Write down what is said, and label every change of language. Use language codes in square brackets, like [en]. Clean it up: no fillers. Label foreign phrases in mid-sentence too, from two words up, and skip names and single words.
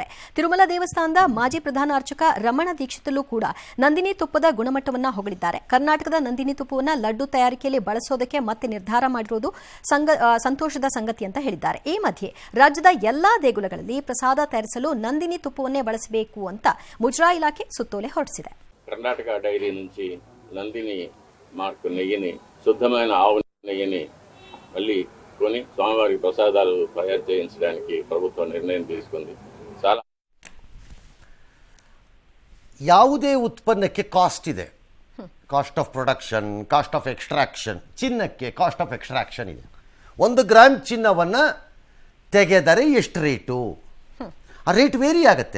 [kn] ತಿರುಮಲ ದೇವಸ್ಥಾನದ ಮಾಜಿ ಪ್ರಧಾನ ಅರ್ಚಕ ರಮಣ ದೀಕ್ಷಿತಲ್ಲೂ ಕೂಡ ನಂದಿನಿ ತುಪ್ಪದ ಗುಣಮಟ್ಟವನ್ನು ಹೊಗಳಿದ್ದಾರೆ. ಕರ್ನಾಟಕದ ನಂದಿನಿ ತುಪ್ಪವನ್ನು ಲಡ್ಡು ತಯಾರಿಕೆಯಲ್ಲಿ ಬಳಸೋದಕ್ಕೆ ಮತ್ತೆ ನಿರ್ಧಾರ ಮಾಡಿರುವುದು ಸಂತೋಷದ ಸಂಗತಿ ಅಂತ ಹೇಳಿದ್ದಾರೆ. ಈ ಮಧ್ಯೆ ರಾಜ್ಯದ ಎಲ್ಲಾ ದೇಗುಲಗಳಲ್ಲಿ ಪ್ರಸಾದ ತಯಾರಿಸಲು ನಂದಿನಿ ತುಪ್ಪವನ್ನೇ ಬಳಸಬೇಕು ಅಂತ ಮುಜರಾಯಿ ಇಲಾಖೆ సుత్తోಲೆ ಹೊರಡಿಸಿದೆ. [te] కర్ణాటక డైరీ నుంచి నందిని మార్కు నెయ్యిని శుద్ధమైన ఆవు నెయ్యిని మళ్ళీ కొని స్వామివారి ప్రసాదాలు తయారు చేయించడానికి ప్రభుత్వం నిర్ణయం తీసుకుంది. చాలా [kn] ಯಾವುದೇ ಉತ್ಪನ್ನಕ್ಕೆ ಕಾಸ್ಟ್ ಇದೆ, [en] cost of production, cost of extraction. [kn] ಚಿನ್ನಕ್ಕೆ [en] cost of extraction [kn] ಇದೆ. 1 ಗ್ರಾಮ್ ಚಿನ್ನವನ್ನು ತೆಗೆದರೆ ಎಷ್ಟು ರೇಟು, ಆ [en] rate vary [kn] ಆಗುತ್ತೆ.